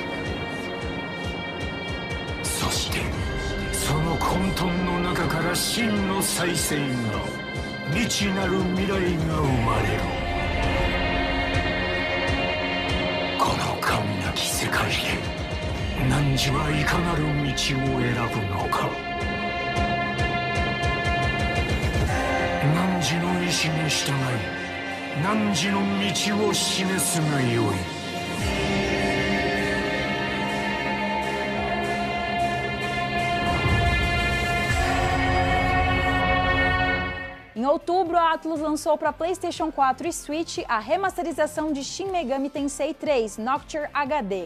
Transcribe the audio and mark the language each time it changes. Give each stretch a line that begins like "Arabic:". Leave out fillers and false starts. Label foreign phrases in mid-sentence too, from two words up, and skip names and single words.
Japanese: そしてその混沌の中から真の再生が未知なる未来が生まれる神なき世界で汝はいかなる道を選ぶのか汝の意志に従い汝の道を示すがよい
Portuguese: Em outubro, a Atlus lançou para PlayStation 4 e Switch a remasterização de Shin Megami Tensei 3 Nocturne HD.